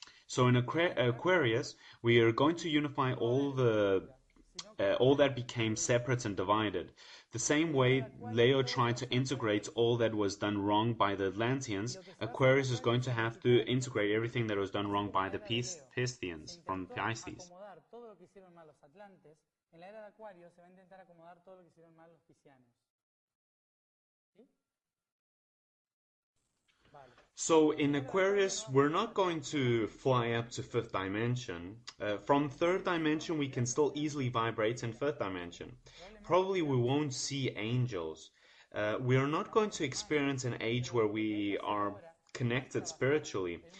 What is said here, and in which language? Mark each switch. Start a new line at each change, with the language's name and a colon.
English: So in Aquarius, we are going to unify all that became separate and divided. The same way Leo tried to integrate all that was done wrong by the Atlanteans, Aquarius is going to have to integrate everything that was done wrong by the Pisceans from Pisces.
Spanish: En la era de Acuario se va a intentar acomodar todo lo que hicieron mal los piscianos. ¿Sí? Vale.
English: So in Aquarius, we're not going to fly up to fifth dimension. From third dimension, we can still easily vibrate in fifth dimension. Probably we won't see angels. We are not going to experience an age where we are connected spiritually.